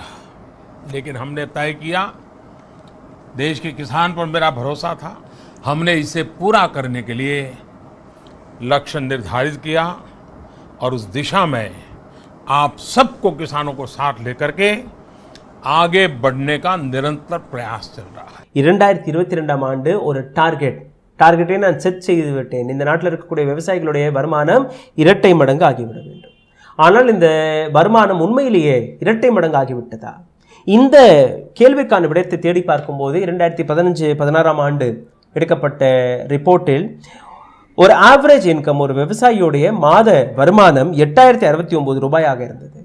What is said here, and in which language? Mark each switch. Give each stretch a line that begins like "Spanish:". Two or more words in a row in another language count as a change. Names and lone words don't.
Hindi: लेकिन हमने तय किया, देश के किसान पर मेरा भरोसा था, हमने इसे पूरा करने के लिए लक्ष्य निर्धारित किया और उस दिशा में आप सबको, किसानों को साथ लेकर के आगे बढ़ने का निरंतर प्रयास चल रहा है.
Tamil: 2022ஆம் ஆண்டு ஒரு டார்கெட்டை நான் செட் செய்து விட்டேன். இந்த நாட்டில் இருக்கக்கூடிய விவசாயிகளுடைய வருமானம் இரட்டை மடங்கு ஆகிவிட வேண்டும். ஆனால் இந்த வருமானம் உண்மையிலேயே இரட்டை மடங்கு ஆகிவிட்டதா? இந்த கேள்விக்கான விடயத்தை தேடி பார்க்கும்போது 2015-16ஆம் ஆண்டு எடுக்கப்பட்ட ரிப்போர்ட்டில் ஒரு
English: average income,
Tamil: ஒரு விவசாயியுடைய மாத வருமானம் 8069 ரூபாயாக இருந்தது.